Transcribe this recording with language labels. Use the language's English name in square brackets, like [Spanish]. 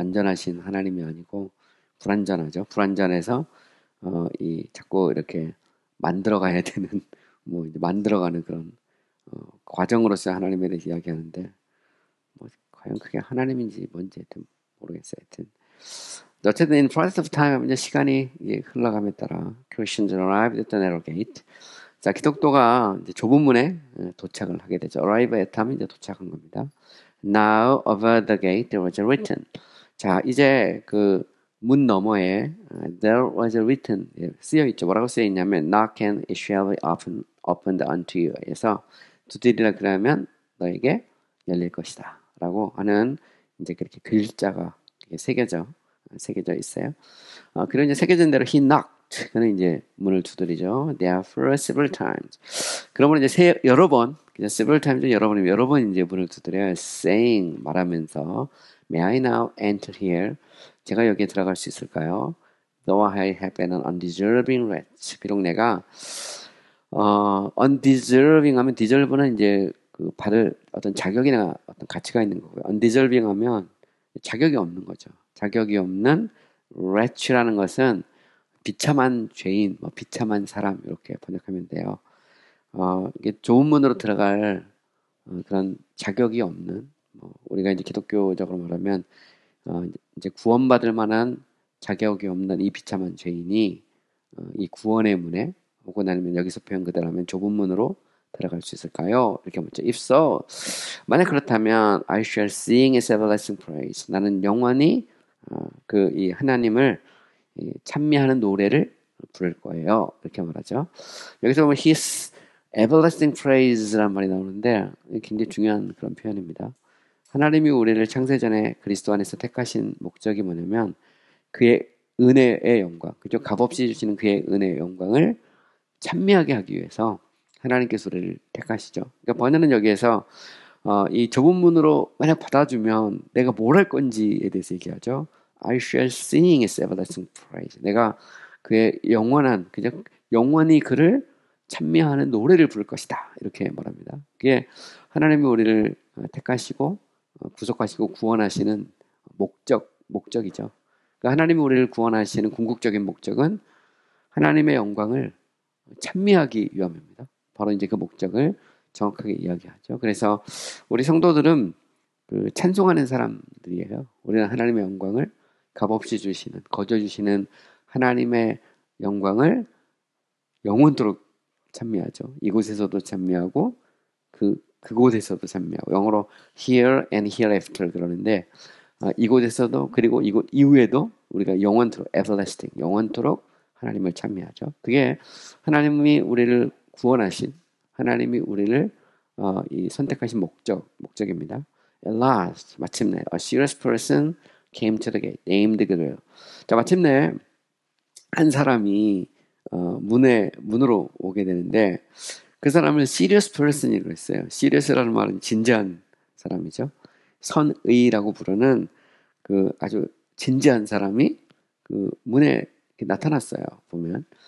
[Korean] 완전하신 하나님이 아니고 불완전하죠. 불완전해서 자꾸 이렇게 만들어가야 되는 이제 만들어가는 그런 과정으로서 하나님에 대해서 이야기하는데 과연 그게 하나님인지 뭔지 하여튼 모르겠어요. 하여튼 어쨌든 [English] in process of time [Korean] 이제 시간이 흘러감에 따라 [English] Christians arrived at the narrow gate. [Korean] 자, 기독교가 이제 좁은 문에 도착을 하게 되죠. arrive at 하면 이제 도착한 겁니다. [English] Now over the gate there was written. [Korean] 자, 이제 문 너머에 [English] there was written [Korean] 쓰여 있죠. 뭐라고 쓰여 있냐면 [English] knock and it shall be opened unto you. [Korean] 그래서 두드리라 그러면 너에게 열릴 것이다. 라고 하는 이제 그렇게 글자가 새겨져 있어요. 그리고 이제 새겨진 대로 [English] he knocked. [Korean] 그는 이제 문을 두드리죠. [English] Therefore several times. [Korean] 그러면 이제 여러 번, [English] several times [Korean] 여러 번 이제 문을 두드려요. [English] saying [Korean] 말하면서 [English] May I now enter here? [Korean] 제가 여기에 들어갈 수 있을까요? [English] Though I have been an undeserving wretch. [Korean] 비록 내가 [English] undeserving 하면 deserve는 이제 [Korean] 그 받을 어떤 자격이나 어떤 가치가 있는 거고요. undeserving 하면 자격이 없는 거죠. 자격이 없는 wretch라는 것은 비참한 죄인, 뭐 비참한 사람 이렇게 번역하면 돼요. 이게 좋은 문으로 들어갈 그런 자격이 없는, 우리가 이제 기독교적으로 말하면 이제 구원받을 만한 자격이 없는 이 비참한 죄인이 이 구원의 문에, 혹은 아니면 여기서 표현 그대로 하면 좁은 문으로 들어갈 수 있을까요? 이렇게 묻죠. [English] If so, [Korean] 만약 그렇다면 [English] I shall sing his everlasting praise. [Korean] 나는 영원히 이 하나님을 찬미하는 노래를 부를 거예요. 이렇게 말하죠. 여기서 보면 [English] his everlasting praise [Korean] 라는 말이 나오는데 굉장히 중요한 그런 표현입니다. 하나님이 우리를 창세전에 그리스도 안에서 택하신 목적이 뭐냐면 그의 은혜의 영광, 그죠? 값없이 주시는 그의 은혜의 영광을 찬미하게 하기 위해서 하나님께서 우리를 택하시죠. 그러니까 번역은 여기에서 이 좁은 문으로 만약 받아주면 내가 뭘 할 건지에 대해서 얘기하죠. [English] I shall sing his everlasting praise. [Korean] 내가 그의 영원한, 그죠? 영원히 그를 찬미하는 노래를 부를 것이다. 이렇게 말합니다. 그게 하나님이 우리를 택하시고 구속하시고 구원하시는 목적이죠. 그러니까 하나님이 우리를 구원하시는 궁극적인 목적은 하나님의 영광을 찬미하기 위함입니다. 바로 이제 그 목적을 정확하게 이야기하죠. 그래서 우리 성도들은 찬송하는 사람들이에요. 우리는 하나님의 영광을 값없이 주시는, 거저 주시는 하나님의 영광을 영원토록 찬미하죠. 이곳에서도 찬미하고 그곳에서도 찬미하고, 영어로 [English] here and hereafter [Korean] 그러는데 이곳에서도, 그리고 이곳 이후에도 우리가 영원토록, everlasting, 영원토록 하나님을 찬미하죠. 그게 하나님이 우리를 구원하신, 하나님이 우리를 이 선택하신 목적입니다. [English] At last, [Korean] 마침내, [English] a serious person came to the gate, named Gabriel. [Korean] 자, 마침내 한 사람이 문으로 오게 되는데 그 사람을 serious person이라고 했어요. serious라는 말은 진지한 사람이죠. 선의라고 부르는 그 아주 진지한 사람이 그 문에 나타났어요. 보면.